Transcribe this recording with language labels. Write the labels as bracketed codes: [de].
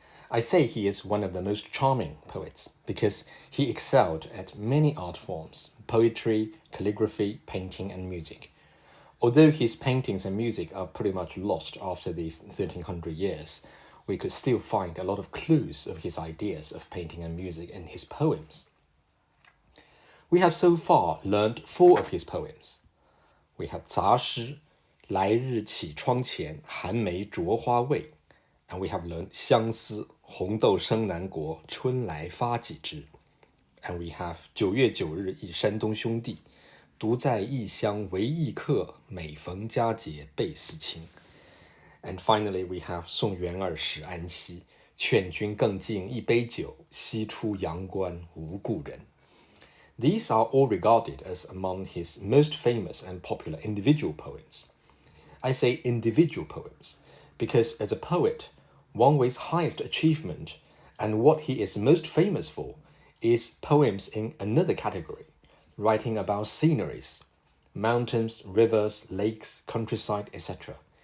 [en] I say he is one of the most charming poets because he excelled at many art forms: poetry, calligraphy, painting, and music. Although his paintings and music are pretty much lost after these 1300 years, we could still find a lot of clues of his ideas of painting and music in his poems. We have so far learned 4 of his poems. We have 杂诗, [zh] 来日绮窗前,寒梅著花未, [en] and we have learned 相思, [zh] 红豆生南国,春来发几枝, [en] and we have 9月9日忆山东兄弟, [zh] 独在异乡为异客,每逢佳节倍思亲. [en] And finally we have 送元儿使安西, [zh] 劝君更尽一杯酒,西出阳关无故人. [en] These are all regarded as among his most famous and popular individual poems. I say individual poems because as a poet, Wang Wei's highest achievement and what he is most famous for is poems in another category, writing about sceneries, mountains, rivers, lakes, countryside, etc.